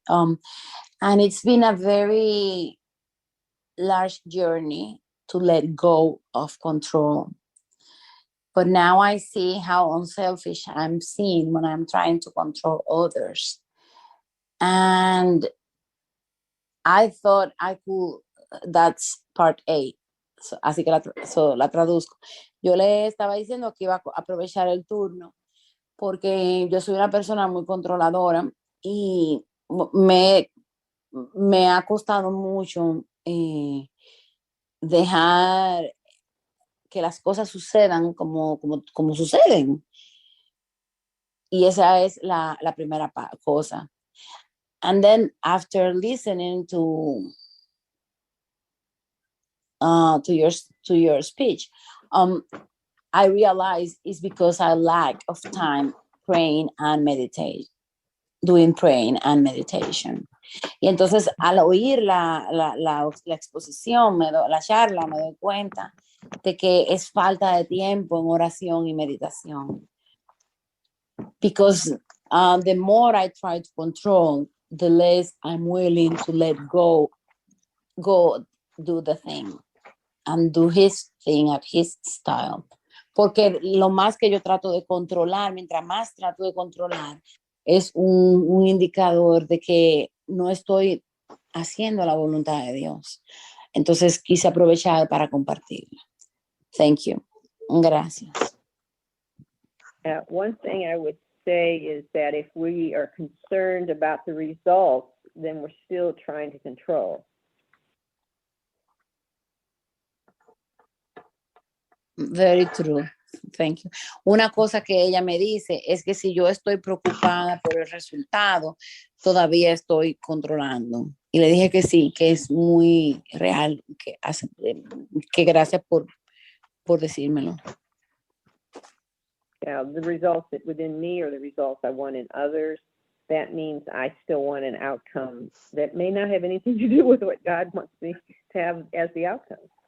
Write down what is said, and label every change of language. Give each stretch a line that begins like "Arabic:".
English: And it's been a very large journey to let go of control. But now I see how unselfish I'm seen when I'm trying to control others. And I thought I could, that's part A.
Spanish: Así que la traduzco. Yo le estaba diciendo que iba a aprovechar el turno porque yo soy una persona muy controladora y me ha costado mucho dejar que las cosas sucedan como suceden. Y esa es la primera cosa.
English: And then after listening to your speech, I realized it's because I lack of time praying and doing praying and meditation.
Spanish: Y entonces al oír la exposición, la charla, me doy cuenta de que es falta de tiempo en oración y meditación.
English: Because the more I try to control, the less I'm willing to let go, do the thing, and do his thing at his style.
Spanish: Porque lo más que yo trato de controlar, mientras más trato de controlar, es un indicador de que no estoy haciendo la voluntad de Dios. Entonces quise aprovechar para compartirla.
English: Thank you.
Spanish: Gracias.
English: One thing I would say is that if we are concerned about the results, then we're still trying to control. Very true. Thank you.
Spanish: Una cosa que ella me dice es que si yo estoy preocupada por el resultado, todavía estoy controlando. Y le dije que sí, que es muy real, que gracias por decírmelo.
English: Yeah, the results that within me or the results I want in others, that means I still want an outcome that may not have anything to do with what God wants me to have as the outcome.